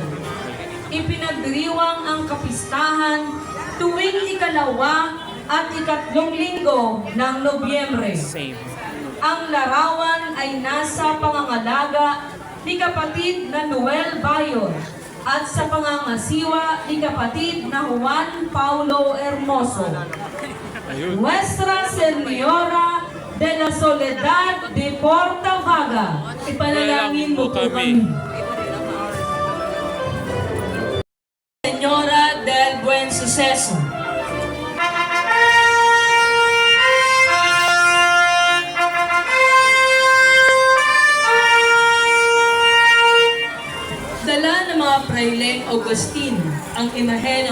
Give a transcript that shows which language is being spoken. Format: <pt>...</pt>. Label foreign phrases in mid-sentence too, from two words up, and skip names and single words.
<tl>Ipinagdiriwang ang kapistahan tuwing 2 at 3 linggo ng Nobyembre. Ang larawan ay nasa pangangalaga ni kapatid na Noel Bayon at sa pangangasiwa ni kapatid na Juan Paulo Hermoso. Nuestra Señora de la Soledad de Portabaga, ipanalangin mo po kami. Señora del Buen Suceso, dala ng mga Praileng Agustin ang imahe ng</tl>